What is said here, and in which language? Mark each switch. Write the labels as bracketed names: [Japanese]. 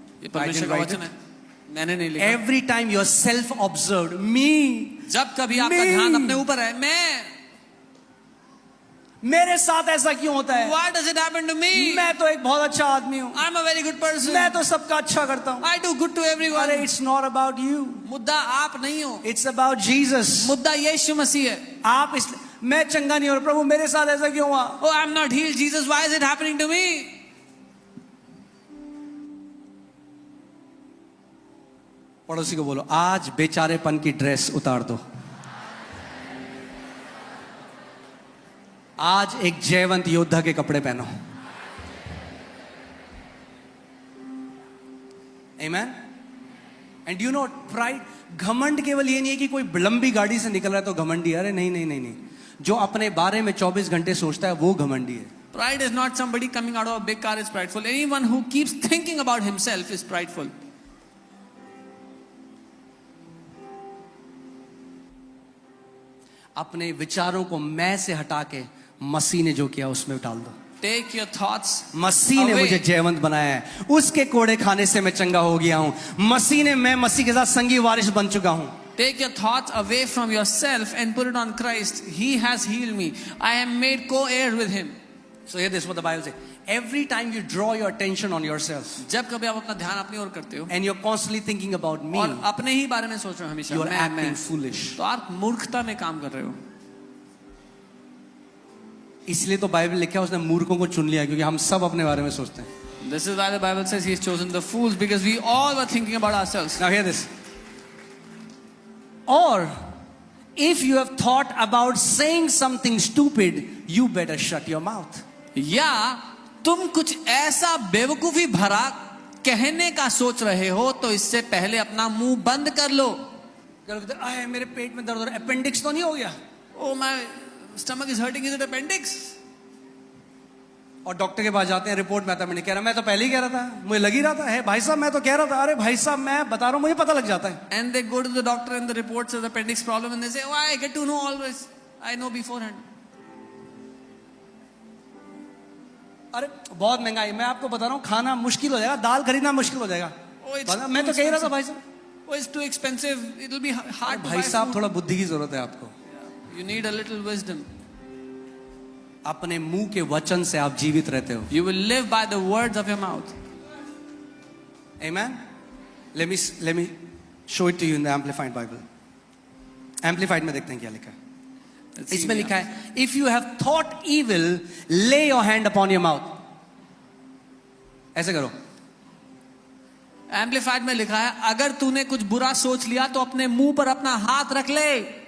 [Hindi] ये परमेश्वर का वचन है, मैंने नहीं लिखा। [English] Every time you are self-observed, me, [Hindi] जब कभी आपका ध्यान अपने ऊपर है, मेरे साथ ऐसा क्यों होता है? [English] Why does it happen to me? [Hindi] मैं तो एक बहुत अच्छा आदमी हूँ, [English] I'm a very good person. [Hindi] मैं तो सबका अच्छा करता हूँ। [English] I do good to everyone. अरे, it's not about you. [Hindi] मुद्दा आप नहीं हो, [English] It's about Jesus. [Hindi] मुद्दा यीशु मसीह है। आप इस मैं चंगा नहीं हो रहा, प्रभु मेरे साथ ऐसा क्यों हुआ? [English] Oh, I'm not healed, Jesus. Why is it happening to me? [Hindi] पड़ोसी को बोलो, आज बेचारेपन की ड्रेस उतार दो, आज एक जयवंत योद्धा के कपड़े पहनो। [English] Amen? And you know, pride, [Hindi] घमंड केवल ये नहीं है कि कोई लंबी गाड़ी से निकल रहा है तो घमंडी। अरे नहीं, जो अपने बारे में 24 घंटे सोचता है वो घमंडी है। [English] Pride is not somebody coming out of a big car is prideful. Anyone who keeps thinking about himself is prideful. [Hindi] अपने विचारों को मैं से हटा के मसीह ने जो किया उसमें डाल दो। [English] Take your thoughts [Hindi] मसीह ने [English] away. [Hindi] मुझे जयवंत बनाया है, उसके कोड़े खाने से मैं चंगा हो गया हूं। मैं मसीह के साथ संगी वारिस बन चुका हूं। [English] Take your thoughts away from yourself and put it on Christ. He has healed me. I am made co-heir with him. So here this is what the Bible says. Every time you draw your attention on yourself, [Hindi] जब कभी आप अपना ध्यान अपनी ओर करते हो [English] and you're constantly thinking about me, [Hindi] और अपने ही बारे में सोच रहे हो हमेशा, [English] you are [Hindi] मैं, [English] acting foolish. [Hindi] तो आप मूर्खता में काम कर रहे हो। इसलिए तो बाइबल लिखा है उसने मूर्खों को चुन लिया, क्योंकि हम सब अपने बारे में सोचते हैं। [English] This is why the Bible says He has chosen the fools, because we all were thinking about ourselves. Now hear this. Or if you have thought about saying something stupid, you better shut your mouth. [Hindi] या तुम कुछ ऐसा बेवकूफी भरा कहने का सोच रहे हो तो इससे पहले अपना मुंह बंद कर लो। मेरे पेट में दर्द हो रहा है, अपेंडिक्स तो नहीं हो गया? [English] Oh, my stomach is hurting. Is it appendix? [Hindi] और डॉक्टर के पास जाते हैं, रिपोर्ट में आता है, मैंने कह रहा, मैं तो पहले ही कह रहा था, मुझे लग ही रहा था। है भाई साहब, मैं तो कह रहा था। अरे भाई साहब, मैं बता रहा हूँ, मुझे पता लग जाता है। [English] And they go to the doctor and the report says appendix problem and they say, oh, I get to know always. I know beforehand. [Hindi] अरे बहुत महंगाई, मैं आपको बता रहा हूँ, खाना मुश्किल हो जाएगा, दाल खरीदना मुश्किल हो जाएगा। मैं तो कह रहा था भाई साहब, [English] oh, it's too expensive. It will be hard to buy [Hindi] भाई साहब [English] food. [Hindi] थोड़ा बुद्धि की जरूरत है आपको। [English] You need a little wisdom. [Hindi] अपने मुंह के वचन से आप जीवित रहते हो। [English] You will live by the words of your mouth. Amen. Let me show it to you in the Amplified Bible. [Hindi] Amplified में देखते हैं क्या लिखा है। इसमें लिखा है, [English] if you have thought evil, lay your hand upon your mouth. [Hindi] ऐसे करो। Amplified में लिखा है, अगर तूने कुछ बुरा सोच लिया तो अपने मुंह पर अपना हाथ रख ले।